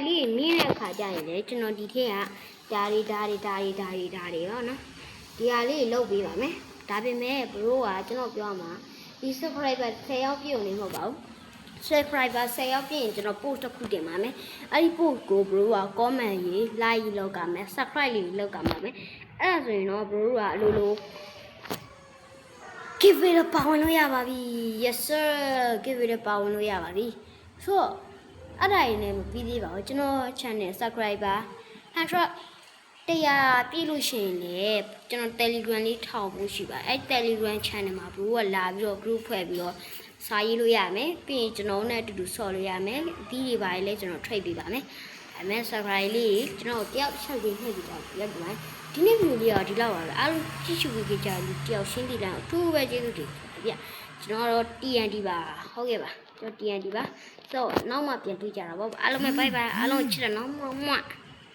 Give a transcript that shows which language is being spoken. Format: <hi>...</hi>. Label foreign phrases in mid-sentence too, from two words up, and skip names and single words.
<my>လေးမြင်တဲ့အခါကျရင်လေကျွန်တော်ဒီထက်ကဒါတွေပေါ့နော်ဒီဟာလေးလုတ်ပေးပါမယ်ဒါပေမဲ့ bro ကကျွန်တော်ပြောမှာဒီ subscriber 10ယောက်ပြည့်ုံနေမဟုတ်ပါဘူး subscriber 10ယောက်ပြည့်ရင်ကျွန်တော် post တစ်ခုတင်ပါမယ်အဲ့ဒီ post ကို bro က comment ရေး like ရေးလောက်ကမယ် subscribe လေးလောက်ကြပါမယ်အဲ့ဒါဆိုရင်တော့ bro ကအလိုလို</my> <en>give it</en> <my>ပါဝင်လို့ရပါပြီ</my> <en>yes sir give it</en> <my>ပါဝင်လို့ရပါပြီဆိုတော့အဲ့ဒါရင်းနဲ့မပြီးသေးပါဘူးကျွန်တော်</my> <en>channel subscriber</en> <my>တရားပြည့် လို့ရှိရင်လေကျွန်တော် Telegram လေးထောင်ဖို့ရှိပါအဲ့ Telegram channel မှာ bro ကလာပြီးတော့ group ဖွဲ့ပြီးတော့စာရေးလို့ရမယ်ပြီးရင်ကျွန်တော်နဲ့အတူတူဆော်လို့ရမယ်ဒီတွေပါလေကျွန်တော် trade ပေးပါမယ်ဒါပေမဲ့ subscribe လေးကျွန်တော်တယောက်ချက်ပြီးနှိပ်ပြီးတော့ရက်ပါမယ်ဒီနေ့ video လေးကဒီလောက်ပါပဲအားလုံးကြည့်ရှုပေးကြလို့တယောက်ရှင်းတည်လာအထူးပဲကျေးဇူးတင်ဗျကျွန်တော်တော့ TNT ပါဟုတ်ကဲ့ပါကျွန်တော် TNT ပါဆိုတော့နောက်မှပြန်တွေ့ကြတာပေါ့အားလုံးပဲ</my> <en>bye bye</en> <my>အားလုံးချစ်တယ်နော်မွတ်</my>